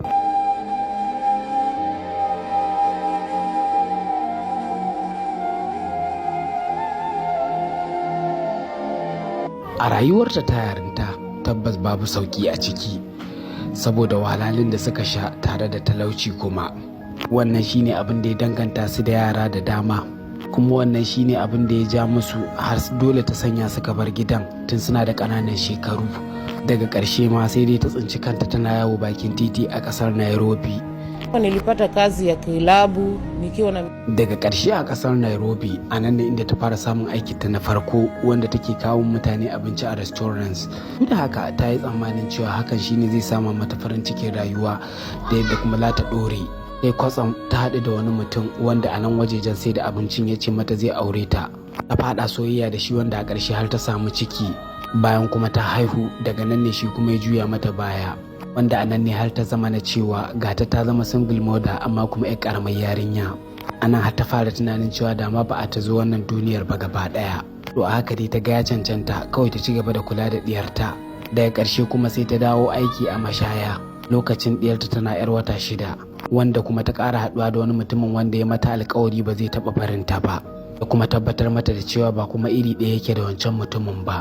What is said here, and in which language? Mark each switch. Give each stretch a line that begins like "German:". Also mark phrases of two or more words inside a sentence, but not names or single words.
Hausa: A rayuwarta ta yarinta tabbas babu sauki a ciki, saboda wahalhalun da suka sha tare da talauci kuma. Wannan shine abin da ya danganta su da yara da dama, kuma wannan shine abin da ya ja musu har dole ta sanya suka bar gidan tun suna da ƙananan shekaru. Daga ƙarshe ma sai dai ta tsinci kanta tana yawo bakin titi a ƙasar Nairobi.
Swahili: Nilipata kazi ya kilabu nikiwa na
Hausa: Daga ƙarshe a ƙasar Nairobi, a nan ne inda ta fara samun aiki ta na farko, wanda take kawo mutane abinci a restaurants. Duk da haka ta yi tsammanin cewa hakan shine zai sama mata farin cikin rayuwa da yadda kuma za ta ɗore. Sai kwatsam ta haɗu da wani mutum wanda a nan wajejen sai da abincin ya ce mata zai aure ta. Ta faɗa soyayya da shi, wanda a ƙarshe har ta samu ciki. Bayan kuma ta haihu, daga nan ne shi kuma ya juya mata baya, wanda a nan ne har ta zama na cewa gata ta zama
English: single mother,
Hausa: amma kuma 'yar karamar yarinya. Anan har ta fara tunanin cewa dama ba a ta zo wannan duniyar ba gaba daya. To a haka dai ta ga ya cancanta kawai ta ci gaba da kula da diyarta. Daga ƙarshe kuma sai ta dawo aiki a mashaya, lokacin diyarta tana 'yar wata 6, wanda kuma ta ƙara haɗuwa da wani mutumin wanda ya mata alƙawari ba zai taɓa barinta ba, da kuma tabbatar mata da cewa ba kuma iri ɗaya yake da wancan mutumin ba.